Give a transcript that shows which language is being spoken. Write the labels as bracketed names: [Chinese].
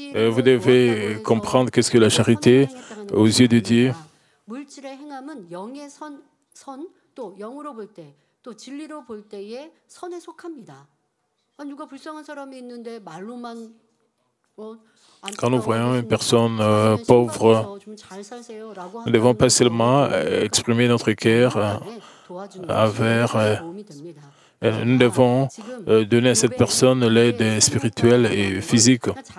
[French] Vous devez comprendre qu'est-ce que la charité aux yeux de Dieu. [Korean] 물질의 행함은 영의 또 영으로 볼 때, 또 진리로 볼 때의 선에 속합니다. 누가 불쌍한 사람이 있는데 말로만 [French] Quand nous voyons une personne pauvre, nous ne devons pas seulement exprimer notre cœur envers. Nous devons donner à cette personne l'aide spirituelle et physique.